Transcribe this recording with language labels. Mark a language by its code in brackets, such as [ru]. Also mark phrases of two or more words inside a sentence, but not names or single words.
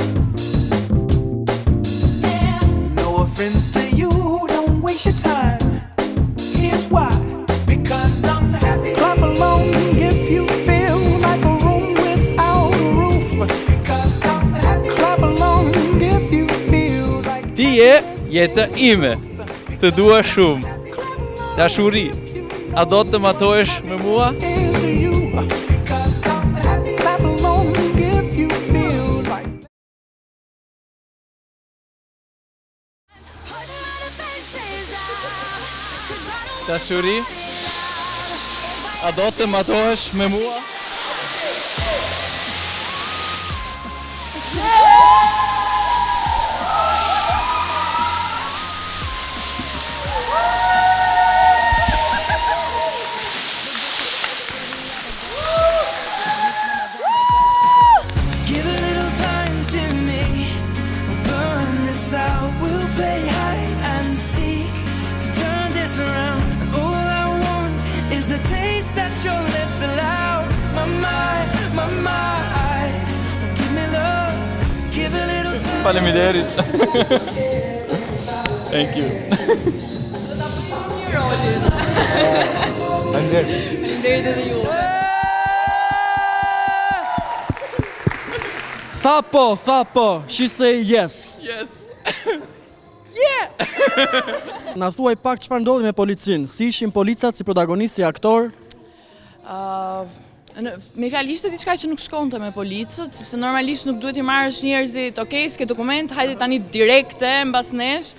[en] No offense to you, don't waste your time. Here's why. Because I'm happy. Clap along if you feel like a room without a roof. Because I'm happy. Clap along if you feel like [sq] Ti je jeta ime. Të dua shumë. Dashuri. A do të matohesh me mua? [en] is to you. Because I'm happy. Clap along if you feel like [sq] Dashuri. A do të matohesh me mua? [en] give a little time to me. We'll burn this out. We'll play hide and seek to turn this around. All I want is the taste that your lips allow. My mind, my mind. Give me love. Give a little time. Faleminderit. Thank you. [sq] Faleminderit edhe ju. Tha po, [en] she say yes. Yes. [sq] Na thuaj pak çfarë ndodhi me policin, si ishin policat si protagonist, si aktor? Me fjalë ishte diçka që nuk shkonte me policët, sepse normalisht nuk duhet I marrësh njerëzit, okay, s'ke dokument, hajde tani direkte mbas nesh.